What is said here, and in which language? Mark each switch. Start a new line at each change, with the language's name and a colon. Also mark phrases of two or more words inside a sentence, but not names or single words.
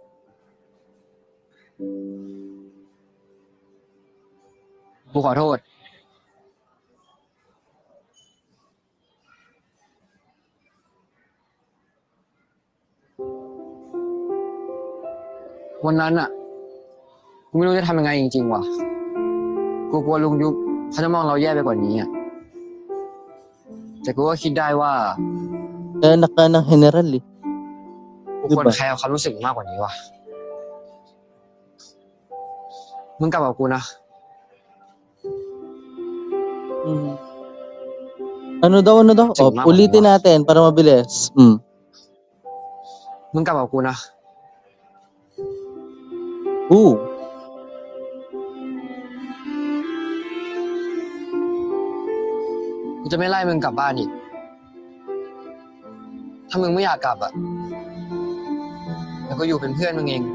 Thai: กูขอโทษ วันนั้นอะกูไม่รู้จะทำยังไงจริงๆว่ะ กูกลัวลุงยุบเขาจะมองเราแย่ไปกว่านี้อะแต่กูก็คิดได้ว่า
Filipino: Anak ka ng general eh.
Thai: กูควรแคร์ความรู้สึกมากกว่านี้ว่ะ มึงกลับกับกูนะ
Filipino: Ano daw? Sige, mama. Ulitin natin para mabilis.
Thai: มึงกลับกับกูนะ Ooh. กูจะไม่ไล่มึงกลับบ้านอีก ถ้ามึงไม่อยากกลับอะแล้วก็อยู่เป็นเพื่อนมึงเอง